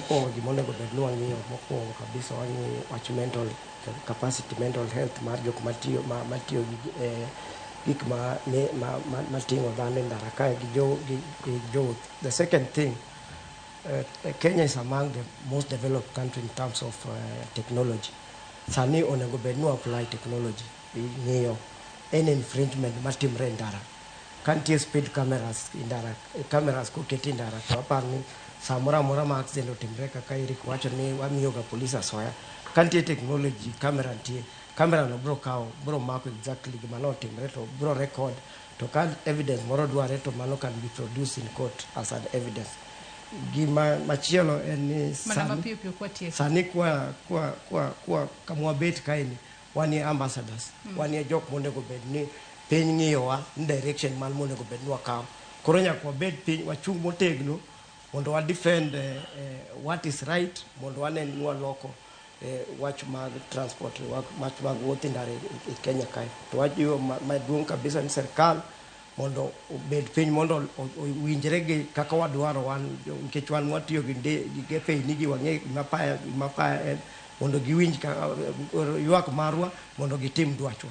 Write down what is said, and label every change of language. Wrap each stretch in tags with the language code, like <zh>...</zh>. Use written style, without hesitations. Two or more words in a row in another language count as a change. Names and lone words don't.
<luo>mokwongo gimonego bed ni wang'iyo mokwongo kabisa wach</luo> <en>mental capacity, mental health</en> <luo>mar jok matiyo gi gik mating'o dhano e ndara kae gi jowuoth.</luo> <en>The second thing, Kenya is among the most developed country in terms of technology.</en> <luo>Sani onego bed ni</luo> <en>apply technology</en> <luo>ng'iyo any infringement matimre e ndara. Kantie</luo> <en>speed cameras</en> <luo>e ndara, cameras koketi e ndara, to apar ni samora mora ma accident otimre kaka Eric wacho ni wamiyo ga police asoya. Kantie technology, camera nitie, camera no bro mako exactly gima notimre to bro record, to ka evidence moro dware to mano</luo> <en>can be produced in court as an evidence.</en> <luo>Gima machielo en ni sani kwa kamwa bet kaini wani ambassadors, wani jok monego bed ni piny ng'iyowa ni direction man monego bed ni wakaw. Koro nyaka wabed piny wachung' motegno mondo wa</luo> <en>defend what is right,</en> <luo>mondo wanen ni waloko wach mag transport, wach mag wuoth e ndara e Kenya kae. To wajiwo maduong' kabisa ni serikal mondo obed piny mondo owinjre gi kaka wadwaro wan, nikech wan watiyo gi gepe nigi wang'e mapaya en mondo giwinj ywak marwa mondo gitim dwachwa.</luo>